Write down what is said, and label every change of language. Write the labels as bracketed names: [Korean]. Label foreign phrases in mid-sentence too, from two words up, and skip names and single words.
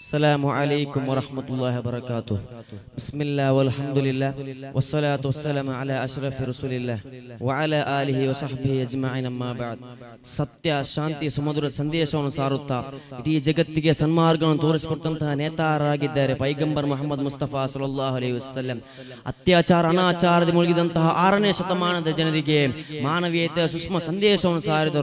[Arabic] السلام عليكم ورحمة الله وبركاته. بسم الله والحمد لله والصلاة والسلام على أشرف رسول الله وعلى آله وصحبه أجمعين أما بعد. [Kannada] ಸತ್ಯ ಶಾಂತಿ ಸಮುದ್ರ ಸಂದೇಶವನ್ನು ಸಾರುತ್ತಾ ಇಡೀ ಜಗತ್ತಿಗೆ ಸನ್ಮಾರ್ಗವನ್ನು ತೋರಿಸಿಕೊಟ್ಟಂತಹ ನೇತಾರರಾಗಿದ್ದಾರೆ ಪೈಗಂಬರ್ ಮೊಹಮ್ಮದ್ ಮುಸ್ತಫಾ [Arabic] صلى الله عليه وسلم. [Kannada] ಅತ್ಯಾಚಾರ ಅನಾಚಾರದಲ್ಲಿ ಮುಳುಗಿದಂತಹ 6ನೇ ಶತಮಾನದ ಜನರಿಗೆ ಮಾನವೀಯತೆಯ ಸೂಕ್ಷ್ಮ ಸಂದೇಶವನ್ನು ಸಾರಿದರು.